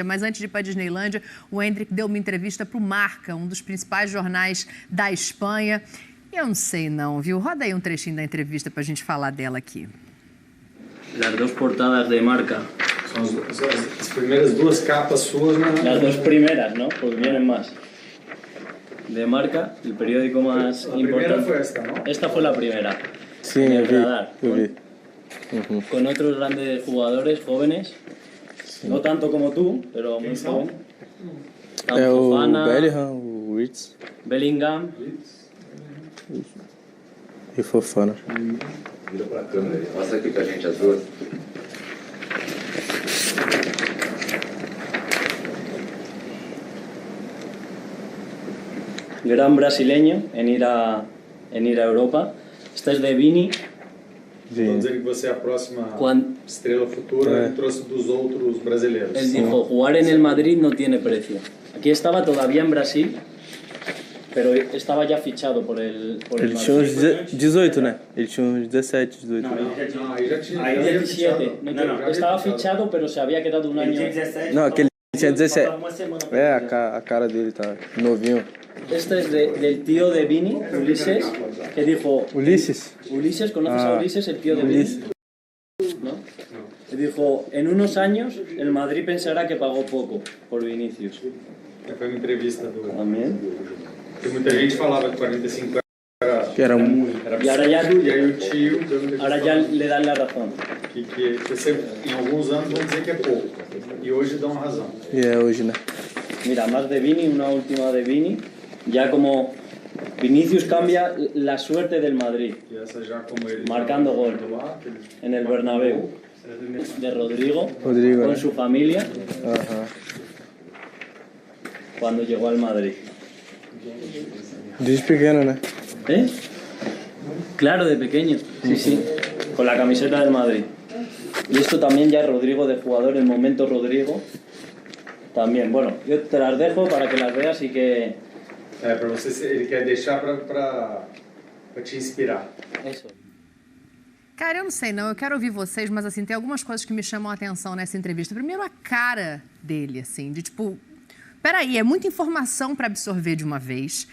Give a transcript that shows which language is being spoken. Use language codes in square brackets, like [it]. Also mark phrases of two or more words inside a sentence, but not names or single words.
[pt] Mas antes de ir para a Disneylândia, o Endrick deu uma entrevista para o Marca, um dos principais jornais da Espanha. Eu não sei não, viu? Roda aí um trechinho da entrevista para a gente falar dela aqui. [es] Las dos portadas de Marca. [pt] São as primeiras duas capas suas, né? [es] Las dos primeras, ¿no? Pues vienen más. De Marca, el periódico más La importante. primera fue esta, ¿no? Esta fue la primera. Sí, En el yo vi, radar, yo vi. con otros grandes jugadores jóvenes. No tanto como tú, pero muy joven. [pt] É o Fofana, Bellingham, o Wirtz Bellingham. e Fofana. Vira pra câmera aí. Mostra aqui pra gente as duas. [es] Gran brasileño en ir a Europa. Esta es de Vini. [pt] Estão dizendo que você é a próxima Juan, estrela futura e trouxe dos outros brasileiros. [es] él dijo, jugar en el Madrid no tiene precio. Aquí estaba todavía en Brasil, pero estaba ya fichado por el [pt] Ele tinha uns [es] Madrid. [pt] 18, né? Ele tinha uns 17, 18. Aí já tinha. 17. [es] Estaba fichado, pero se había quedado un año. [pt] Não, aquele tinha 17. É, a cara dele tá novinho. [es] Este es del tío de Vini, Ulises, que dijo... [pt] Ulisses? [es] Ulises, ¿conoces a Ulises, el tío de Vini? ¿No? Que dijo, en unos años el Madrid pensará que pagó poco por Vinicius. [pt] Foi uma entrevista do... [es] También. [pt] Porque muita gente falava que 45 Que era um... [es] Y ahora ya, [pt] E aí o tio deu uma [es] ahora ya le dan la razón. [pt] que sempre, em alguns anos vão dizer que é pouco. E hoje dão razão. E é hoje, né? [es] Mira, más de Vini, una última de Vini. Ya como Vinicius cambia la suerte del Madrid, [pt] E essa já como ele... [es] marcando gol en el Bernabéu. De Rodrigo, Rodrigo, con [pt] né? [es] su familia, Aham. cuando llegó al Madrid. [pt] Desde pequeno, né? [es] ¿Eh? Claro, de pequeño, sí, sí, con la camiseta del Madrid. Y esto también ya Rodrigo de jugador, el momento Rodrigo, también. Bueno, yo te las dejo para que las veas y que... [pt] para você, ele quer deixar para te inspirar. [es] Eso. [pt] Cara, eu não sei não, eu quero ouvir vocês, mas assim, tem algumas coisas que me chamam a atenção nessa entrevista. Primeiro, a cara dele, assim, de tipo... Peraí, é muita informação para absorver de uma vez.